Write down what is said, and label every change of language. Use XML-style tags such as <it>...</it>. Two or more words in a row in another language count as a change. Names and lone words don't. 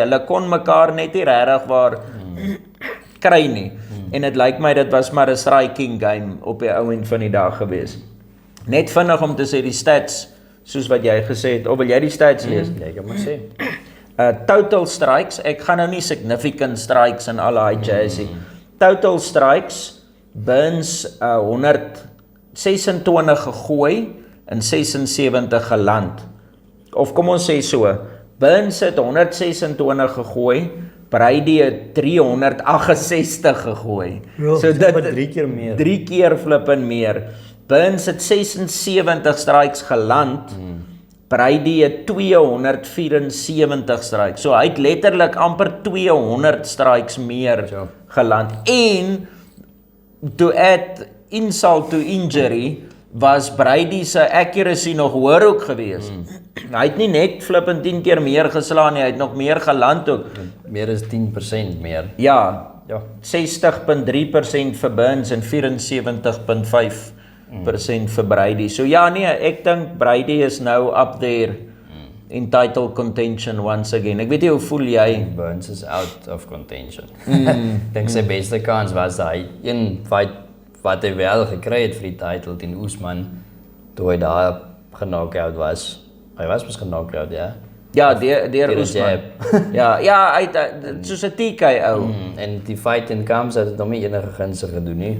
<af>Hulle kon mekaar net nie regtig waar kry nie. En dit lyk my dit was maar 'n</af> <en>striking game</en> <af>op die ou end van die dag gewees. Net vinnig om te sê die stats, soos wat jy gesê het, of wil jy die stats lees? Ja, ek kan maar sê.</af> <en>Total strikes,</en> <af>ek gaan nou nie</af> <en>significant strikes</en> <af>en al daai jazz nie.</af> <en>Total strikes,</en> <af>Burns 126 gegooi en 76 geland. Of kom ons sê so, Burns het 126 gegooi, Brady het 368 gegooi. So dit 3 keer meer. 3 keer flippin meer. Burns het 76 strikes geland. Brady het 274 strikes. So hy het letterlik amper 200 strikes meer geland. En</af> <en>to add insult to injury</en> <af>was Brady se accuracy nog hoër ook gewees. Hy het nie net flippend 10 keer meer geslaan nie, hy het nog meer geland ook. Meer as 10% meer. Ja. 60.3% vir Burns en 74.5% vir Brady. So ja nee, ek dink Brady is nou</af> <en>up there in title contention once again.</en> <af>Ek weet nie hoe voel jy?</af> <en>Burns is out of contention.</en> <af>Dink sy beste kans was hy een fight wat hy wel gekry het vir die title teen Usman, toe hy daar geknockout was. Hy was mos geknockout, ja. Ja, deur Usman. Ja, hy het soos 'n TKO. En die fight in Camps het dit hom nie enige gunstig gedoen nie.</af>